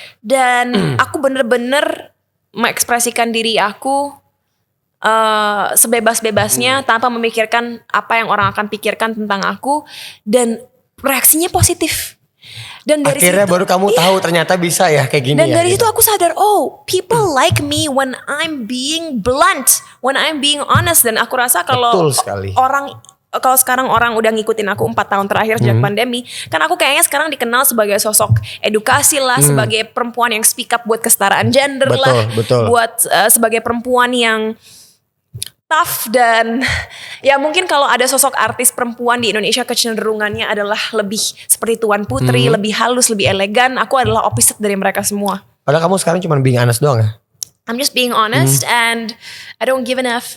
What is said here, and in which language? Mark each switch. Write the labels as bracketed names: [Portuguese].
[Indonesian] Dan aku bener-bener mengekspresikan diri aku sebebas-bebasnya tanpa memikirkan apa yang orang akan pikirkan tentang aku, dan reaksinya positif. Dan dari akhirnya situ, baru kamu tahu ternyata bisa ya kayak gini. dan ya, dari gitu. situ aku sadar, oh, [English] people like me when I'm being blunt, when I'm being honest. [Indonesian] Dan aku rasa kalau Betul sekali. kalau sekarang orang udah ngikutin aku 4 tahun terakhir sejak pandemi, kan aku kayaknya sekarang dikenal sebagai sosok edukasi lah, sebagai perempuan yang speak up buat kesetaraan gender lah, buat sebagai perempuan yang tough. Dan ya mungkin kalau ada sosok artis perempuan di Indonesia kecenderungannya adalah lebih seperti Tuan Putri, lebih halus, lebih elegan. Aku adalah opposite dari mereka semua. Padahal kamu sekarang cuma [English] being honest [Indonesian] doang ya? [English] I'm just being honest and I don't give an F.